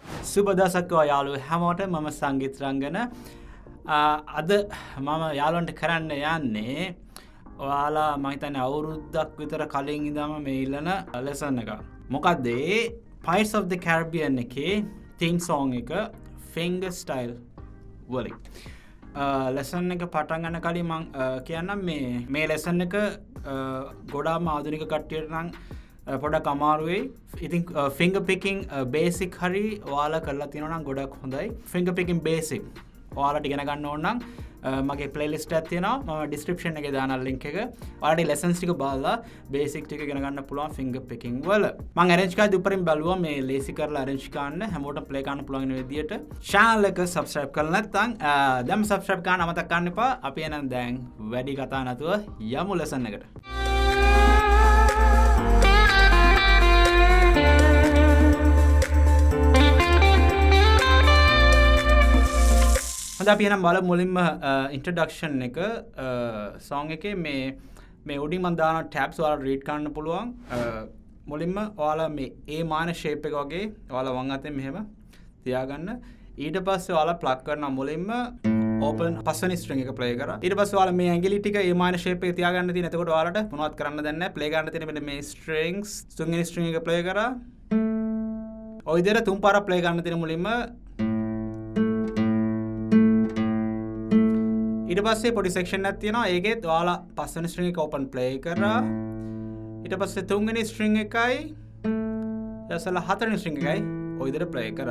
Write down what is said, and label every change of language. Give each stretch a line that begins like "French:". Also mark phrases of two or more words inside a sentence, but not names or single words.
Sinhala: සුබ දසක් යාළුවෝ හැමෝටම මම සංගීත රංගන අද මම යාළුවන්ට කරන්න යන්නේ ඔයාලා මම හිතන්නේ අවුරුද්දක් විතර කලින් ඉඳන්ම මේ ඉල්ලන ලෙසන් එක. මොකද්ද ඒ Pirates of the Caribbean එකේ
English: theme song
Sinhala: එක
English: finger style
Sinhala: වලින්. ලෙසන් එක පටන් ගන්න කලින් මම කියන්නම් මේ ලෙසන් එක ගොඩාක් ආධුනික කට්ටියට නම් පොඩක් අමාරුයි. ඉතින්
English: finger picking basic
Sinhala: හරි ඔයාලා කරලා තියෙනවා නම් ගොඩක් හොඳයි.
English: finger picking basic
Sinhala: ඔයාලට ඉගෙන ගන්න ඕන නම් මගේ playlist එකක් තියෙනවා. මම description එකේ දාන link එක. ඔයාලට lessons ටික බලලා basic ටික ඉගෙන ගන්න පුළුවන්
English: finger picking
Sinhala: වල. මම arrange කරලා උඩරින් බැලුවා මේ lazy කරලා arrange කරන්න හැමෝටම play කරන්න පුළුවන් වෙන විදියට. channel එක subscribe කරලා නැත්නම් දැන් subscribe කරන්න අමතක කරන්න එපා. අපි එහෙනම් දැන් වැඩි කතා නැතුව යමු lesson එකට. අපි එහෙනම් බලමු මුලින්ම introduction එක song එකේ මේ උඩින් මම දාන tabs ඔයාලා read කරන්න පුළුවන්. මුලින්ම ඔයාලා මේ
English: A minor shape
Sinhala: එක වගේ ඔයාලා වම් අතෙන් මෙහෙම තියාගන්න. ඊට පස්සේ ඔයාලා plug කරන මුලින්ම open පස්වෙනි string එක play කරා. ඊට පස්සේ ඔයාලා මේ ඇඟිලි ටික
English: A minor shape
Sinhala: එක තියාගන්න තියෙන. එතකොට ඔයාලට මොනවත් කරන්න දෙන්නේ නැහැ. play ගන්න තියෙන මෙන්න මේ strings තුන්වෙනි string එක play කරා. ඔය විදිහට තුන් පාරක් play ගන්න තියෙන මුලින්ම. ඊට පස්සේ පොඩි section එකක් තියෙනවා. ඒකෙත් ඔයාලා පස්වෙනි string එක
English: open play
Sinhala: කරා. ඊට පස්සේ තුන්වෙනි string එකයි ඊටසලා හතරවෙනි string එකයි ඔය විදිහට play කරා.